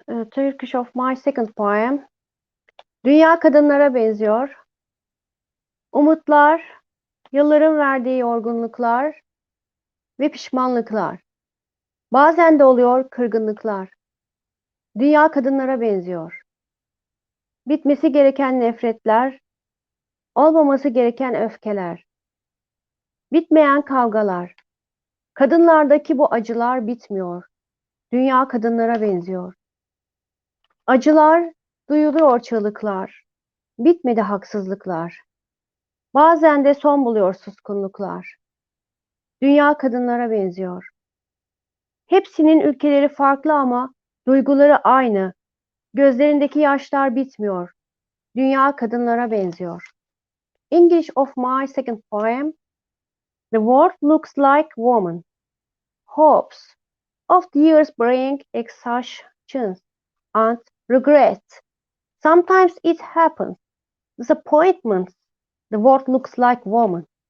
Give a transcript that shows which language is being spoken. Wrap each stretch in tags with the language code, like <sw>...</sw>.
<en>Turkish of my second poem.</en> <tr>Dünya kadınlara benziyor. Umutlar, yılların verdiği yorgunluklar ve pişmanlıklar. Bazen de oluyor kırgınlıklar. Dünya kadınlara benziyor. Bitmesi gereken nefretler, olmaması gereken öfkeler. Bitmeyen kavgalar. Kadınlardaki bu acılar bitmiyor. Dünya kadınlara benziyor. Acılar, duyuluyor çığlıklar. Bitmedi haksızlıklar. Bazen de son buluyor suskunluklar. Dünya kadınlara benziyor. Hepsinin ülkeleri farklı ama duyguları aynı. Gözlerindeki yaşlar bitmiyor. Dünya kadınlara benziyor.</tr> <en>English of my second poem. The world looks like woman. Hopes of the years bring exhaustion and regret. Sometimes it happens. Disappointments. The world looks like woman.</en>